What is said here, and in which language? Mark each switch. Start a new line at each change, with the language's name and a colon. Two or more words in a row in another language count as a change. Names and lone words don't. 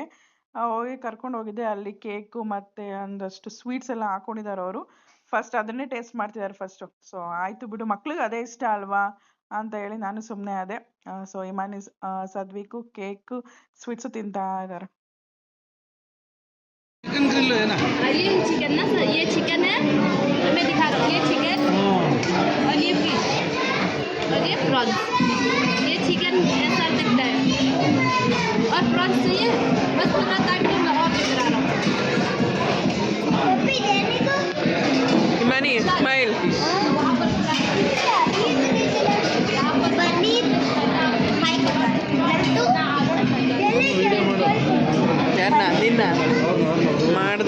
Kannada: ಹೋಗಿ ಕರ್ಕೊಂಡು ಹೋಗಿದ್ದೆ. ಅಲ್ಲಿ ಕೇಕು ಮತ್ತು ಒಂದಷ್ಟು ಸ್ವೀಟ್ಸ್ ಎಲ್ಲ ಹಾಕ್ಕೊಂಡಿದ್ದಾರೆ ಅವರು. ಫಸ್ಟ್ ಅದನ್ನೇ ಟೇಸ್ಟ್ ಮಾಡ್ತಿದ್ದಾರೆ ಫಸ್ಟು. ಸೊ ಆಯಿತು ಬಿಡು, ಮಕ್ಳಿಗೆ ಅದೇ ಇಷ್ಟ ಅಲ್ವಾ ಅಂತ ಹೇಳಿ ನಾನು ಸುಮ್ಮನೆ ಅದೇ. ಸೊ ಇಮಾನಿ ಸದ್ವಿಕು ಕೇಕು ಸ್ವೀಟ್ಸು ತಿಂತಾ ಇದ್ದಾರೆ.
English: chicken grill
Hindi: है ना? ये चिकन ना सर, ये चिकन है, मैं दिखा रहा हूँ। ये चिकन और ये फिश और ये प्रॉन्स। ये चिकन ऐसा दिखता है और प्रॉन्स चाहिए, बस पूरा काट के मैं और लेकर आ रहा हूँ।
Kannada: ಇಮಾನಿ ಸ್ಮೈಲ್. ಯಾರನ್ನ? ನಿನ್ನ ಮಾಡಿದೆ